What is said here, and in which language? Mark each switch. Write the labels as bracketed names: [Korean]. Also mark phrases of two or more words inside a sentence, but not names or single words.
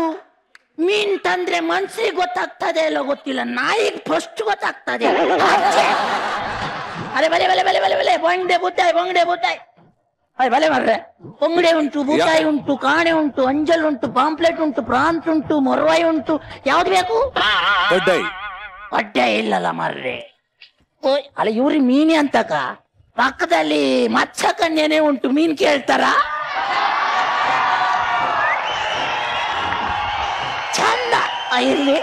[Kannada] ಮೀನ್ ತಂದ್ರೆ ಮನ್ಸಿಗೆ ಗೊತ್ತಾಗ್ತದೆ ಇಲ್ಲ ಗೊತ್ತಿಲ್ಲ, ನಾಯಿಗೆ ಫಸ್ಟ್ ಗೊತ್ತಾಗ್ತದೆ. ಅರೆ ಬಲೆ ಬಲೆ ಬಲೆ ಬಲೆ ಬಲೆ ಬಂಗಡೆ ಬೂತಾಯಿ ಅಯ್ಯ ಬಲೆ ಮಾರ್ರೆ. ಬಂಗಡೆ ಉಂಟು, ಬೂತಾಯಿ ಉಂಟು, ಕಾಣೆ ಉಂಟು, ಅಂಜಲ್ ಉಂಟು, ಪಾಂಪ್ಲೆಟ್ ಉಂಟು, ಪ್ರಾನ್ಸ್ ಉಂಟು, ಮೊರವಾಯಿ ಉಂಟು. ಯಾವ್ದು ಬೇಕು? ಹೊಟ್ಟೆ ಇಲ್ಲಲ್ಲ ಮಾರ್ರೆ. ಅಲ್ಲ ಇವ್ರಿ ಮೀನಿ ಅಂತಕ ಪಕ್ಕದಲ್ಲಿ ಮಚ್ಚ ಕನ್ಯನೇ ಉಂಟು, ಮೀನ್ ಕೇಳ್ತಾರ? ಚಂದ ಇರ್ಲಿ.